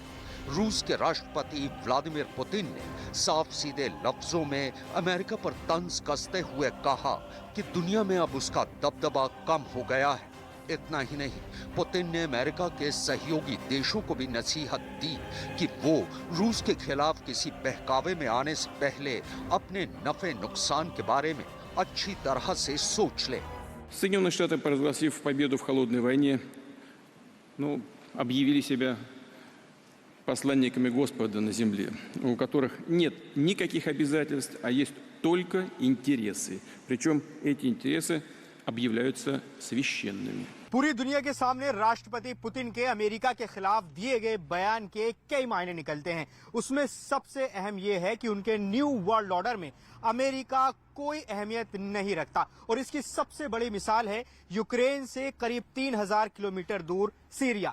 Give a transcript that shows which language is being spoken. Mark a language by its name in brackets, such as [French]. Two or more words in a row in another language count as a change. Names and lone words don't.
[Hindi] रूस के राष्ट्रपति व्लादिमीर पुतिन ने साफ सीधे लफ्जों में अमेरिका पर तंज कसते हुए कहा कि दुनिया में अब उसका दबदबा कम हो गया है। इतना ही नहीं, पुतिन ने अमेरिका के सहयोगी देशों को भी नसीहत दी कि वो रूस के खिलाफ किसी बहकावे में आने से पहले अपने नफे नुकसान के बारे में अच्छी तरह से सोच लें। [Russian] Соединенные Штаты, провозгласив победу в холодной войне, объявили себя посланниками Господа на земле, у которых нет никаких обязательств, а есть только интересы. Причем эти интересы объявляются священными. [Hindi] पूरी दुनिया के सामने राष्ट्रपति पुतिन के अमेरिका के खिलाफ दिए गए बयान के कई मायने निकलते हैं। उसमें सबसे अहम यह है कि उनके [English] New World Order [Hindi] में अमेरिका कोई अहमियत नहीं रखता और इसकी सबसे बड़ी मिसाल है यूक्रेन से करीब 3000 किलोमीटर दूर सीरिया।